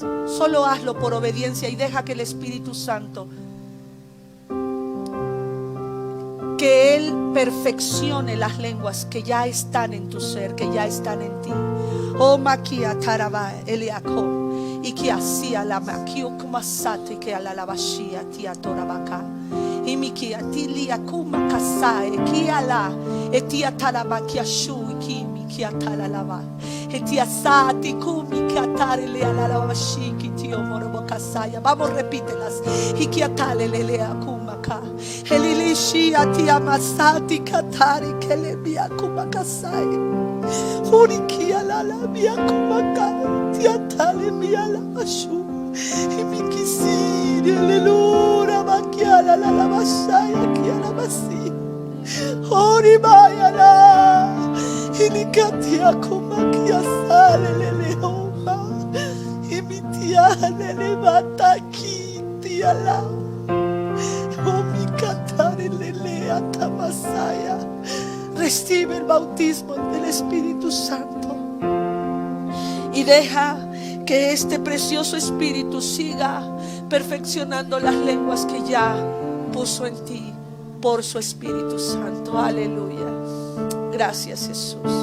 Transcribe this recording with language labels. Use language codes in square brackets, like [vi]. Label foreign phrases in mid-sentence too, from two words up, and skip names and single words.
[es] Solo hazlo por obediencia y deja que el Espíritu Santo, que Él perfeccione las lenguas que ya están en tu ser, que ya están en ti. Oh makia taraba eliako y que hacía la maquio como sate que a la lavashia tía torabaka. Y mi kia tilia kuma kasai kia la etia talaba kia shu ki mi kia talalava etia sati kumi kia tarele a la lavashi ki tio morobo kasaya. Vamos, repítelas. Y kia talele akuma ka elilishi atia masati katari kele mi akuma kasai uri kia la mi akuma ka tia tale mi ala ashu y mi kisiri aleluya makiala la lavashaya kia la basi ori bayala inikatia kumakia sale leleoma imitia lele bataki tiala omikatare lele atamasaya. Recibe el bautismo del Espíritu Santo y deja que este precioso Espíritu siga perfeccionando las lenguas que ya puso en ti por su Espíritu Santo. Aleluya. Gracias, Jesús.